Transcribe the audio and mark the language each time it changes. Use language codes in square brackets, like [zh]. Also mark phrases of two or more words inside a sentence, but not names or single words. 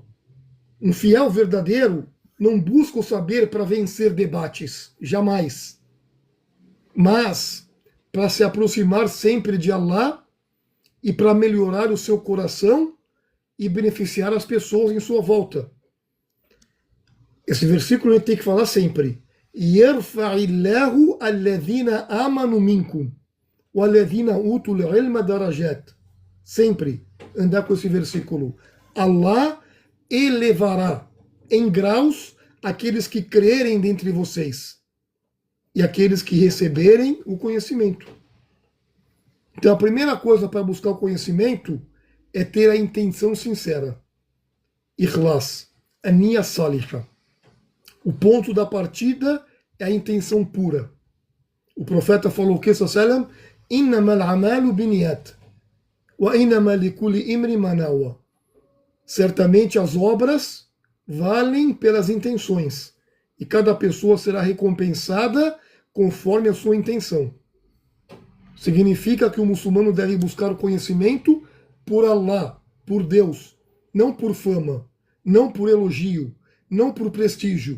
[pt] Um fiel verdadeiro não busca o saber para vencer debates, jamais. Mas para se aproximar sempre de Allah e para melhorar o seu coração e beneficiar as pessoas em sua volta. Esse versículo a gente tem que falar sempre. [ar] يرفع الله الذين آمنوا منكم والذين أوتوا العلم درجات. [pt] Sempre andar com esse versículo. Allah elevará em graus aqueles que crerem dentre vocês e aqueles que receberem o conhecimento. Então a primeira coisa para buscar o conhecimento é ter a intenção sincera. [ar] إخلاص، النية الصالحة. [pt] O ponto da partida é a intenção pura. O profeta falou que sallam, [ar] إنما الأعمال بالنيات وإنما لكل امرئ ما نوى. [pt] Certamente as obras valem pelas intenções e cada pessoa será recompensada conforme a sua intenção. Significa que o muçulmano deve buscar o conhecimento por Allah, por Deus, não por fama, não por elogio, não por prestígio.